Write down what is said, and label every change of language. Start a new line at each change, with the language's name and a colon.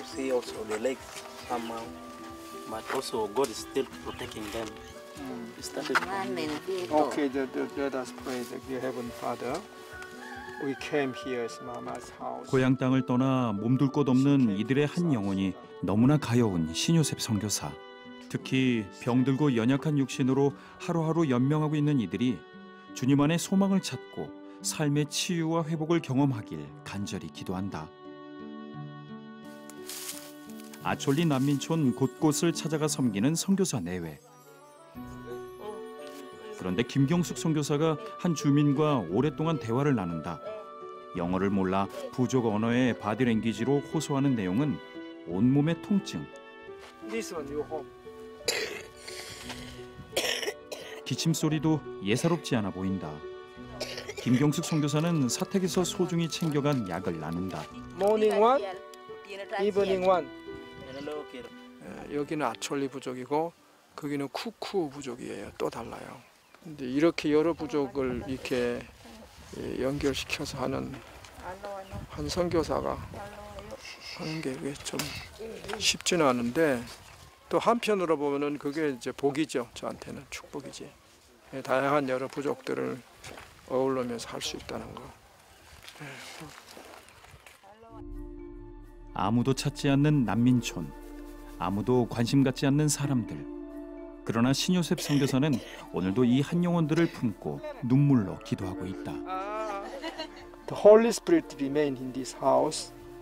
English: see also the lake somehow but also God is still protecting them. Okay, let us pray the Heavenly Father. We came here as Mama's house.
Korean: 고향 땅을 떠나 몸둘 곳 없는 이들의 한 영혼이 너무나 가여운 신요셉 선교사. 특히 병들고 연약한 육신으로 하루하루 연명하고 있는 이들이 주님 안에 소망을 찾고 삶의 치유와 회복을 경험하길 간절히 기도한다. 아촐리 난민촌 곳곳을 찾아가 섬기는 선교사 내외. 그런데 김경숙 선교사가 한 주민과 오랫동안 대화를 나눈다. 영어를 몰라 부족 언어의 바디랭귀지로 호소하는 내용은 온몸의 통증. 기침 소리도 예사롭지 않아 보인다. 김경숙 선교사는 사택에서 소중히 챙겨간 약을 나눈다.
English: Morning one, evening one.
Korean: 여기는 아촐리 부족이고 거기는 쿠쿠 부족이에요. 또 달라요. 근데 이렇게 여러 부족을 이렇게 연결시켜서 하는 한 선교사가 하는 게 좀 쉽지는 않은데 또 한편으로 보면은 그게 이제 복이죠. 저한테는 축복이지. 다양한 여러 부족들을 어우러면서 할 수 있다는 거. 아무도 찾지 않는 난민촌, 아무도 관심 갖지 않는 사람들. 그러나 신요셉 선교사는 오늘도 이 한 영혼들을 품고 눈물로 기도하고 있다.
English: The Holy Spirit remain in this house.